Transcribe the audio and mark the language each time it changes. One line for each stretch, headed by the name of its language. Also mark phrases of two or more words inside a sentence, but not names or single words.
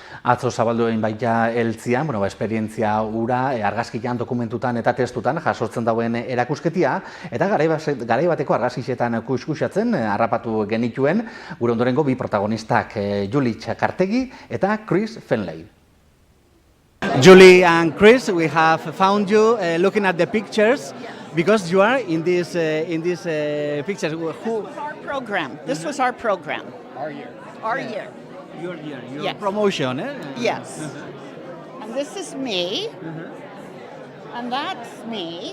Basque: Atzo zabaldu egin baita heltzian, esperientzia ura, argazkian, dokumentutan eta testutan jasotzen dauen erakusketia, eta garai bateko argazkixetan kuskusatzen harrapatu genituen gure ondorengo bi protagonistak, Julie Txakartegi eta Chris Fenley.
English: Julie and Chris, we have found you looking at the pictures because you are in these pictures. Who? Our program. This was our program. Our year. Our year. Your year. Your Yes. promotion. Yes. And this is me. And that's me.